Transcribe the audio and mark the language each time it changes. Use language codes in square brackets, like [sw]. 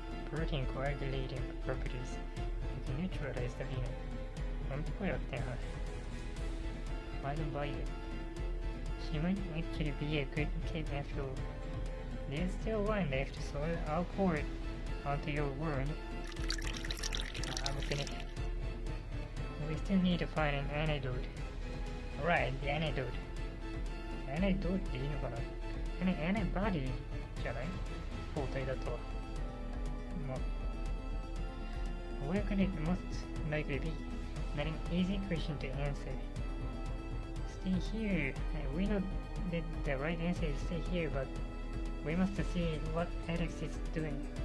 [en] Protein coagulating properties can neutralize the venom. [ja] 本当こうやってんの [en] I don't buy it. She might actually be a good kid after all. There's still wine left, so I'll pour it onto your wound. I'm finished. We still need to find an antidote. Right, the antidote. [ja] Antidote っていいのかな Antibody じゃない抗体だと。 [en] まあ、where could it most likely be? Not an easy question to answer. Stay here. We know that the right answer is stay here, but we must see what Alex is doing.